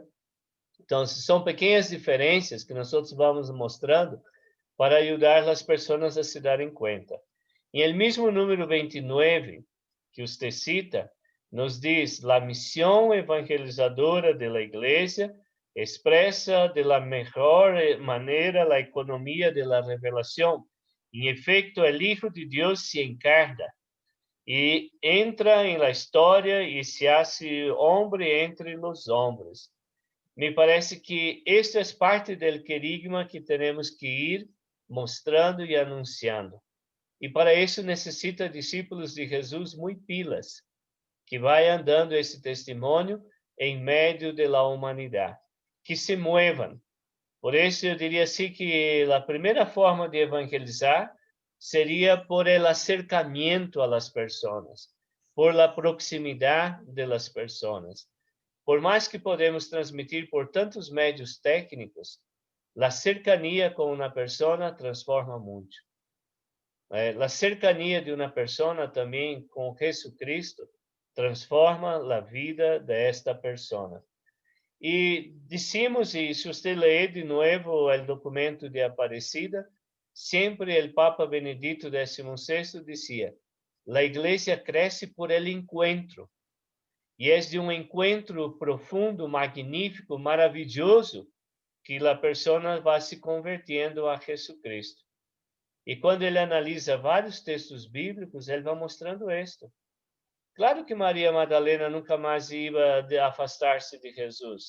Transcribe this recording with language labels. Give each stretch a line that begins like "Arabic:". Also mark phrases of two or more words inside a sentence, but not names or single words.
Portuguese: Então, são pequenas diferenças que nós vamos mostrando para ajudar as pessoas a se darem conta. E o mesmo número 29 que você cita, nos diz, a missão evangelizadora da igreja
Spanish: expresa de la mejor manera la economía de la revelación. En efecto, el Hijo de Dios se encarna y entra en la historia y se hace hombre entre los hombres. Me parece que esto es parte del querigma que tenemos que ir mostrando y anunciando. Y para eso necesita discípulos de Jesús muy pilas, que vayan dando
Portuguese: esse testemunho
Spanish: en medio de la humanidad. Que se muevan.
Portuguese: Por isso, eu diria assim que a primeira forma de evangelizar seria
Spanish: por el acercamiento a las personas, por la proximidade de las personas.
Portuguese: Por mais que podemos transmitir por tantos médios técnicos, a cercania com uma pessoa transforma muito. A cercania de uma pessoa também com Jesucristo transforma a vida desta pessoa. E dissemos, e se você ler de novo o documento de Aparecida,
Spanish: siempre el Papa Benedicto XVI decía, la iglesia crece por el encuentro.
Portuguese: E é de um encontro profundo, magnífico, maravilhoso, que a pessoa vai se convertendo a Jesus Cristo. E quando ele analisa vários textos bíblicos, ele vai mostrando isto. Claro que Maria Madalena nunca mais ia afastar-se de Jesus.